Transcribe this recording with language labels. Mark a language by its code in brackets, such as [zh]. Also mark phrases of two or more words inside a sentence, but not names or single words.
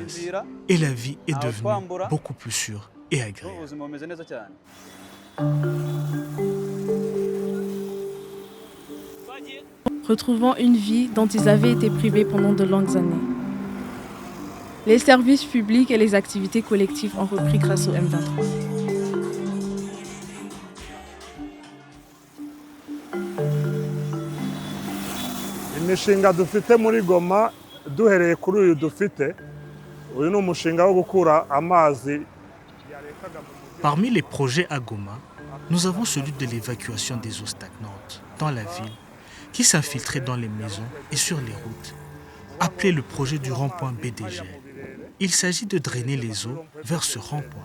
[fr] Et la vie est devenue beaucoup plus sûre et agréable. Retrouvant une vie dont ils avaient été privés pendant de longues années. Les services publics et les activités collectives ont repris grâce au M23. [rw] imishinga dufite muri Goma duhereye kuri uyu dufite uyu ni umushinga wo gukura amazi. [fr] Parmi les projets à Goma, nous avons celui de l'évacuation des eaux stagnantes dans la ville qui s'infiltraient dans les maisons et sur les routes, appelé le projet du rond-point BDG. Il s'agit de drainer les eaux vers ce rond-point.